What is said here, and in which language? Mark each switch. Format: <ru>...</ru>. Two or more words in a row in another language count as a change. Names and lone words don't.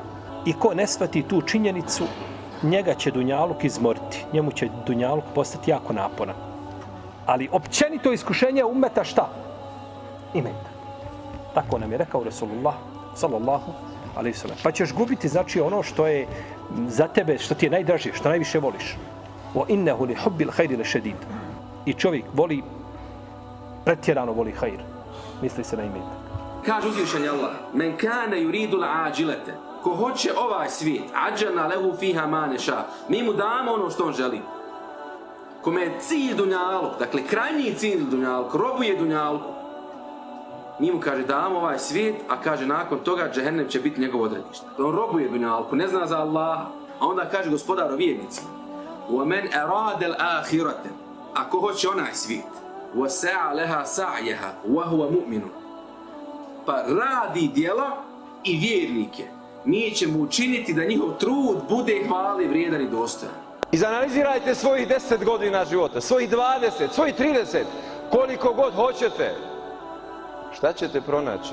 <bs>I ko ne shvati tu činjenicu, njega će dunjaluk izmoriti. Njemu će dunjaluk postati jako naporan. Ali općenito iskušenje ummeta šta? Imetak. Tako nam je rekao Rasulullah</bs> <ar>صلى الله عليه وسلم.</ar> <bs>Pa ćeš gubiti znači ono što je za tebe, što ti je najdraže, što najviše voliš.</bs> <ar>وإنه لحب الخير لشديد.</ar> <bs>I čovjek voli, pretjerano voli hajr. Misli se na imetak. Kaže uzvišeni Allah:</bs> <ar>من كان يريد العاجلة.</ar> <bs>Ko hoće ovaj svijet,</bs> <ar>عجلنا له فيها ما نشاء.</ar> <bs>Mi mu damo ono što on želi. Kome je cilj dunjaluk, dakle krajnji cilj dunjaluk, robuje dunjalku. Mi mu kaže damo ovaj svijet, a kaže nakon toga džehennem će biti njegov odredište. On robuje dunjalku, ne zna za Allaha. A onda kaže gospodar o vjernicima:</bs> <ar>وَمَنْ أَرَادَ الْآخِرَةَ.</ar> <bs>Ako hoće onaj svijet,</bs> <ar>وَسَعَ لَهَا سَعْيَهَا وَهُوَ مُؤْمِنٌ.</ar> <bs>Pa radi djela i vjernike. Mi ćemo učiniti da njihov trud bude hvale vrijedan i dostojan. Izanalizirajte svojih 10 godina života, svojih 20, svojih 30, koliko god hoćete. Šta ćete pronaći?</bs>